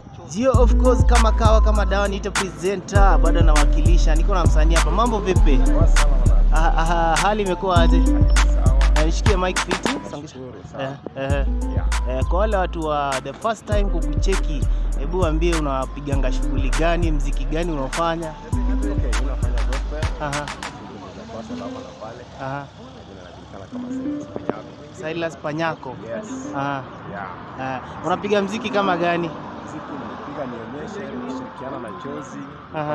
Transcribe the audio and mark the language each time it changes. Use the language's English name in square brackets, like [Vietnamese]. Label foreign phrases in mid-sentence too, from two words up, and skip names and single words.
[English] Jio, of course, [Swahili] kama kawa, kama dawa, niite presenter, bado nawakilisha. Niko na msanii hapa. Mambo vipi? Poa sana, mwanangu. Aha, aha, hali imekuwa aje? Sawa. Eh, nishikie mic fiti. Nashukuru Songesha. sana. Eh, eh. Yeah. Eh, kwa wale watu wa [English] the first time [Swahili] kukucheki, hebu waambie unawapiganga shughuli gani, mziki gani unaofanya? Okay, mimi nafanya gospel. Aha. Shughuli za gospel hapa na pale. Aha. Jina najulikana kama Silas Panyako. Silas Panyako? Yes. Aha. Yeah. Eh, unapiga mziki kama gani? Mziki nimepiga Nionyeshe, nimeshirikiana na Chozi, Aha.